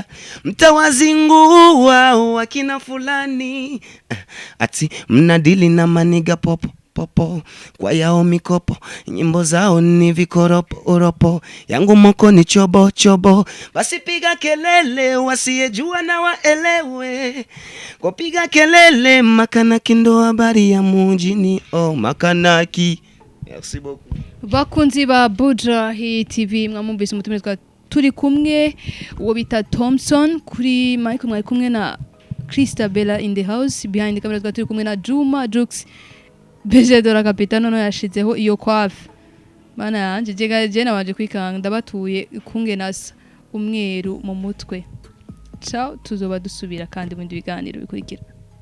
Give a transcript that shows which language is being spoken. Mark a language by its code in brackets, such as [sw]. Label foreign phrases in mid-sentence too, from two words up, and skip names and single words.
[sw] mtawazingua wakina fulani, ati mnadili na maniga popo popo kwa yao mikopo, nyimbo zao ni vikoropo oropo, yangu moko ni chobo chobo, basi piga kelele wasiyejua na waelewe, kwa piga kelele makanaki ndo habari ya mujini. [fr] Oh makanaki. Merci beaucoup. [rn] Bakunzi ba Buja TV mwamumvise umutumire twa turi kumwe uwo bita Tomson, kuri mic mwari kumwe na Christabella [en] in the house, behind the camera [rn] twa turi kumwe na Juma Jux Bejedora Capitano no yashizeho iyo kwafi. Mana yanje je nabanje kwikanga ndabatuye kunge nasa umweru mu mutwe. Ciao, tuzoba dusubira kandi mu biganiro bikurikira.